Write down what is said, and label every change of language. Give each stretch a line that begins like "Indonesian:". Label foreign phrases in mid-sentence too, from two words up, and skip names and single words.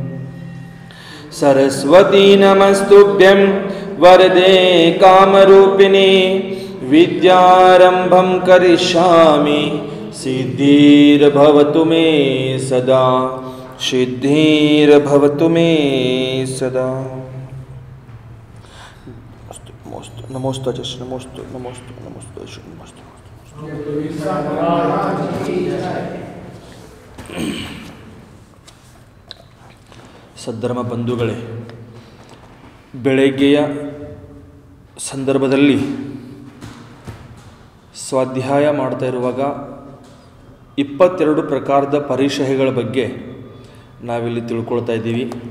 Sanskrit: ಸರಸ್ವತೀ ನಮಸ್ತುಭ್ಯಂ ವರದೆ ಕಾಮರೂಪಿಣಿ ವಿದ್ಯಾರಂಭಂ ಕರಿಷ್ಯಾಮಿ ಸಿದ್ಧಿರ್ಭವತು ಮೇ ಸದಾ ಸಿದ್ಧಿರ್ಭವತು ಮೇ ಸದಾ. ನಮೋಸ್ತು ಜಸ್ ನಮೋಸ್ತು ನಮೋಸ್ತು ನಮೋಸ್ತು ಜಸ್ ನಮೋಸ್ತು.
Kannada: ಸದ್ಧರ್ಮ ಬಂಧುಗಳೇ, ಬೆಳಗ್ಗೆಯ ಸಂದರ್ಭದಲ್ಲಿ ಸ್ವಾಧ್ಯಾಯ ಮಾಡ್ತಾ ಇರುವಾಗ 22 ಪ್ರಕಾರದ ಪರಿಶಯಗಳ ಬಗ್ಗೆ ನಾವಿಲ್ಲಿ ತಿಳ್ಕೊಳ್ತಾ ಇದ್ದೀವಿ.